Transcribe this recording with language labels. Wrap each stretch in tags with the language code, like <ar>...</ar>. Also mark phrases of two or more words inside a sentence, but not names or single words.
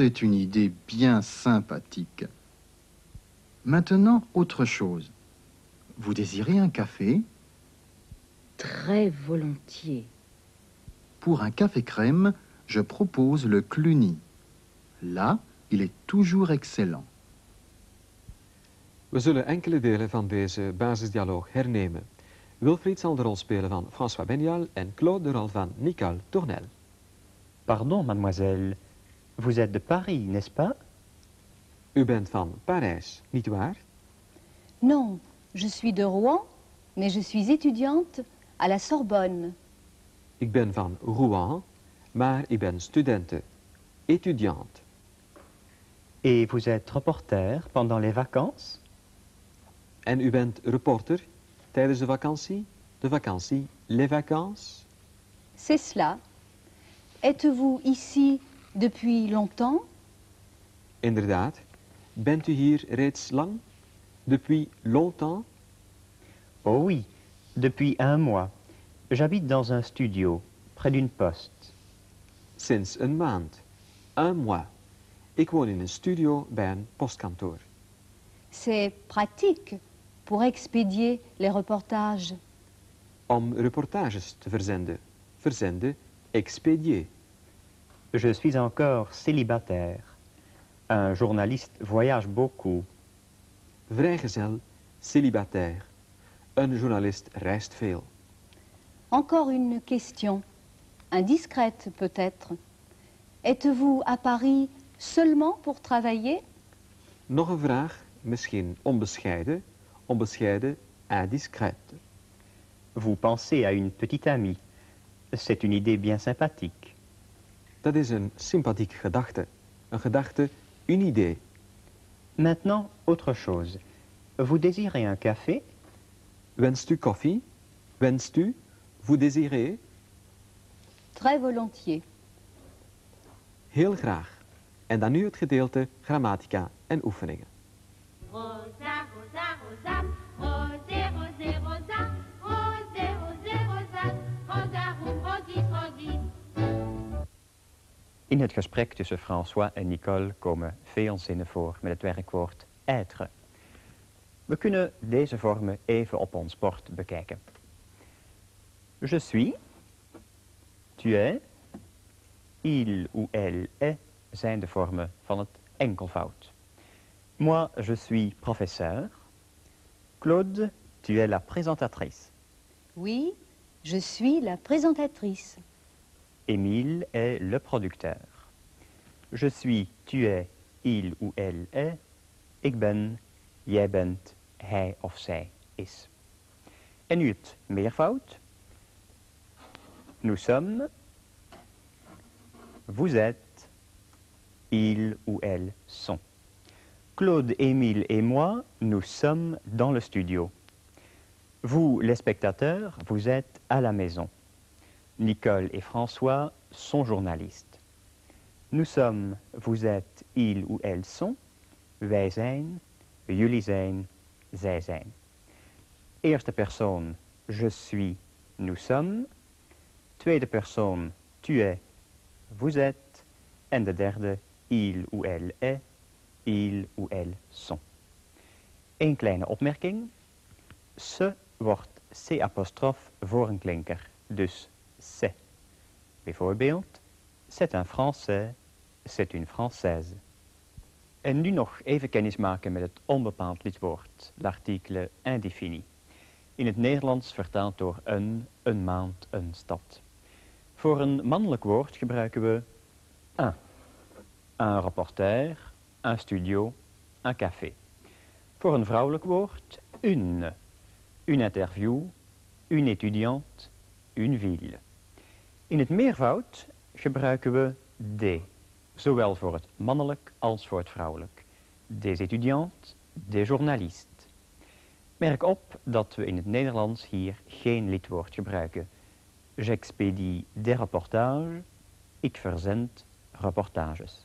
<fr>C'est une idée bien sympathique. Maintenant, autre chose. Vous désirez un café? Très volontiers. Pour un café crème, je propose le Cluny. Là, il est toujours excellent.</fr> <nl>We zullen enkele delen van deze basisdialoog hernemen. Wilfried zal de rol spelen van François Benial en Claude de rol van Nicole Tournel.</nl> <fr>Pardon, mademoiselle. Vous êtes de Paris, n'est-ce pas?</fr> <nl>U bent van Parijs, nietwaar?</nl> <fr>Non, je suis de Rouen, mais je suis étudiante à la Sorbonne.</fr> <nl>Ik ben van Rouen, maar ik ben studente,</nl> <fr>étudiante. Et vous êtes reporter pendant les vacances?</fr> <nl>En u bent reporter tijdens de vakantie,</nl> <fr>les vacances? C'est cela. Êtes-vous ici depuis longtemps?</fr> <nl>Inderdaad. Bent u hier reeds lang?</nl> <fr>Depuis longtemps? Oh oui, depuis 1 mois. J'habite dans un studio, près d'une poste.</fr> <nl>Sinds een maand.</nl> <fr>Un mois.</fr> <nl>Ik woon in een studio bij een postkantoor.</nl> <fr>C'est pratique pour expédier les reportages.</fr> <nl>Om reportages te verzenden. Verzenden,</nl> <fr>expédier. Je suis encore célibataire. Un journaliste voyage beaucoup.</fr> <nl>Vrijgezel, célibataire. Een journalist reist veel.</nl> <fr>Encore une question, indiscrète peut-être. Êtes-vous à Paris seulement pour travailler?</fr> <nl>Nog een vraag, misschien onbescheiden. Onbescheiden,</nl> <fr>indiscrète. Vous pensez à une petite amie. C'est une idée bien sympathique.</fr> <nl>Dat is een sympathieke gedachte. Een gedachte, een idee.</nl> <fr>Maintenant, autre chose. Vous désirez un café?</fr> <nl>Wenst u koffie? Wenst u?</nl> <fr>Vous désirez? Très volontiers.</fr> <nl>Heel graag. En dan nu het gedeelte grammatica en oefeningen.</nl> <la>Rosa, rosa, rosa, rosé, rosé, rosa, rosé, rosé, rosa, rosa, rodis, rodis.</la> <nl>In het gesprek tussen François en Nicole komen veel zinnen voor met het werkwoord être. We kunnen deze vormen even op ons bord bekijken.</nl> <fr>Je suis, tu es, il ou elle est</fr> <nl>zijn de vormen van het enkelvoud.</nl> <fr>Moi, je suis professeur. Claude, tu es la présentatrice. Oui, je suis la présentatrice. Émile est le producteur. Je suis, tu es, il ou elle est.</fr> <nl>Ik ben, jij bent, hij of zij is. En nu het meervoud.</nl> <fr>Nous sommes, vous êtes, il ou elles sont. Claude, Émile et moi, nous sommes dans le studio. Vous, les spectateurs, vous êtes à la maison. Nicole et François sont journalistes. Nous sommes, vous êtes, ils ou elles sont.</fr> <nl>Wij zijn, jullie zijn, zij zijn. Eerste persoon,</nl> <fr>je suis, nous sommes.</fr> <nl>Tweede persoon,</nl> <fr>tu es, vous êtes.</fr> <nl>En de derde,</nl> <fr>il ou elle est, ils ou elles sont.</fr> <nl>Eén kleine opmerking. Se wordt C' voor een klinker, dus c'est. Bijvoorbeeld,</nl> <fr>c'est un Français, c'est une Française.</fr> <nl>En nu nog even kennis maken met het onbepaald lidwoord,</nl> <fr>l'article indéfini.</fr> <nl>In het Nederlands vertaald door een maand, een stad. Voor een mannelijk woord gebruiken we</nl> <fr>un reporter, un studio, un café.</fr> <nl>Voor een vrouwelijk woord,</nl> <fr>une interview, une étudiante, une ville.</fr> <nl>In het meervoud gebruiken we des, zowel voor het mannelijk als voor het vrouwelijk.</nl> <fr>Des étudiantes, des journalistes.</fr> <nl>Merk op dat we in het Nederlands hier geen lidwoord gebruiken.</nl> <fr>J'expédie des reportages,</fr> <nl>ik verzend reportages.</nl>